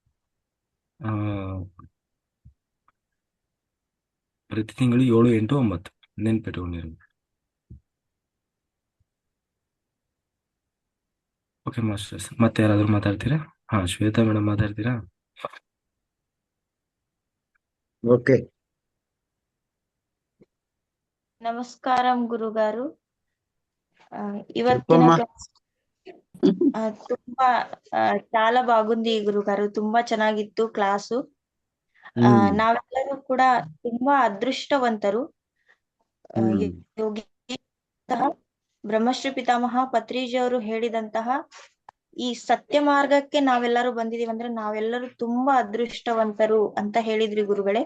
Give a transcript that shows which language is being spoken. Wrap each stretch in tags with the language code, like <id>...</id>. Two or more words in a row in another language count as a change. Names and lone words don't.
<kn>ಪ್ರತಿ ತಿಂಗಳು 7, 8, 9 ನೆನ್ಪಿಟ್ಕೊಂಡಿರಿ.</kn> <en>Okay masters,</en> <kn>ಮತ್ತೆ ಯಾರಾದ್ರೂ ಮಾತಾಡ್ತೀರಾ? ಶ್ವೇತಾ ಮೇಡಮ್ ಮಾತಾಡ್ತೀರಾ?</kn> <te>ఓకే. నమస్కారం గురుగారు.</te> <kn>ಇವತ್ತಿನ ಕ್ಲಾಸ್ ತುಂಬಾ</kn> <te>చాలా బాగుంది గురుగారు.</te> <kn>ತುಂಬಾ ಚೆನ್ನಾಗಿತ್ತು ಕ್ಲಾಸು. ನಾವೆಲ್ಲರೂ ಕೂಡ ತುಂಬಾ ಅದೃಷ್ಟವಂತರು. ಯೋಗಿ ಬ್ರಹ್ಮಶ್ರೀ ಪಿತಾಮಹ ಪತ್ರಿಜಿ ಅವರು ಹೇಳಿದಂತಹ ಈ ಸತ್ಯ ಮಾರ್ಗಕ್ಕೆ ನಾವೆಲ್ಲರೂ ಬಂದಿದೀವಿ ಅಂದ್ರೆ ನಾವೆಲ್ಲರೂ ತುಂಬಾ ಅದೃಷ್ಟವಂತರು ಅಂತ ಹೇಳಿದ್ರಿ ಗುರುಗಳೇ.</kn>